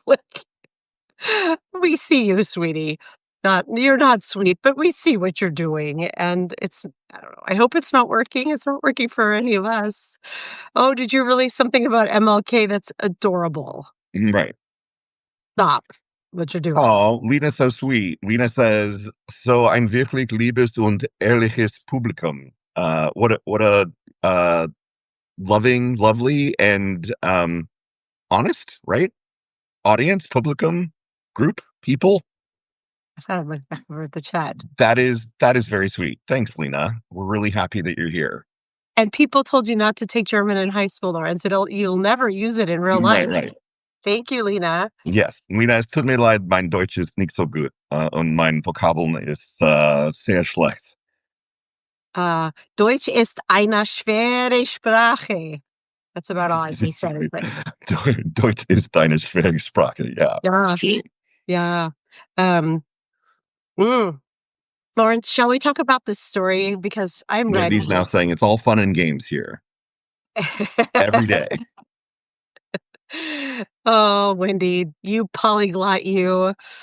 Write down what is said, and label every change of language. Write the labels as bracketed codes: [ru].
[en] Like, "We see you, sweetie. Not you're not sweet, but we see what you're doing," and it's I don't know, I hope it's not working, it's not working for any of us. "Oh, did you release something about MLK that's adorable? Right. Stop what you're doing." Oh, Lena's so sweet. Lena says, [de] "So ein wirklich liebes und ehrliches Publikum." [en] What a uh, loving, lovely, and honest, right? Audience, publicum, group, people. I thought I looked back over at the chat. That is very sweet. Thanks, Lena. We're really happy that you're here. And people told you not to take German in high school, Lawrence. You'll never use it in real Right, life. right. Thank you, Lena. [de] Yes, Lena, es tut mir leid, mein Deutsch ist nicht so gut, und mein Vokabeln ist sehr schlecht. Deutsch ist eine schwere Sprache. [en] That's about all I can say, but [de] Deutsch ist deine schwere Sprache, ja. [en] yeah, yeah. Um, mm. Lawrence, shall we talk about this story? Because I'm Wendy's ready. now saying it's all fun and games here every day. Oh, Wendy, you polyglot, you.